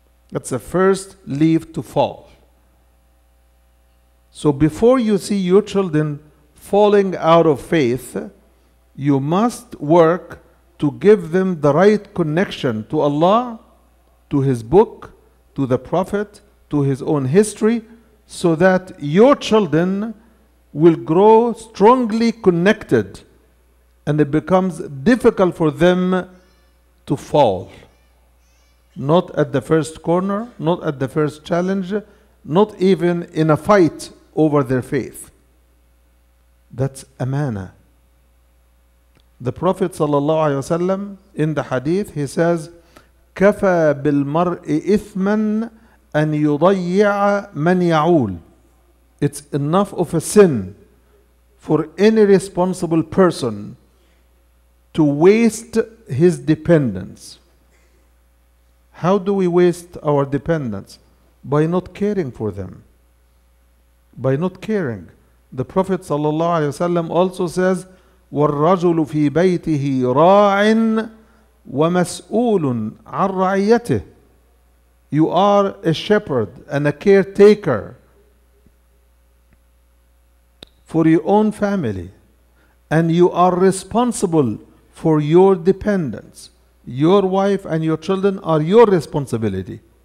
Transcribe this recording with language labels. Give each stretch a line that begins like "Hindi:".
English: That's the first leaf to fall. So before you see your children falling out of faith, you must work to give them the right connection to Allah, to His book, to the Prophet, to his own history, so that your children will grow strongly connected and it becomes difficult for them to fall. Not at the first corner, not at the first challenge, not even in a fight over their faith. That's Amanah. The Prophet ﷺ in the hadith, he says,
Arabic: كَفَى بِالْمَرْءِ إِثْمًا أَنْ يُضَيِّعَ مَنْ يَعُولُ.
English: It's enough of a sin for any responsible person to waste his dependents. How do we waste our dependents? By not caring for them. By not caring. The Prophet ﷺ also says,
Arabic: وَالرَّجُلُ فِي بَيْتِهِ رَاعٍ وَمَسْئُولٌ عَنْ رَعِيَّتِهِ.
English: You are a shepherd and a caretaker for your own family, and you are responsible for your dependents. Your wife and your children are your responsibility.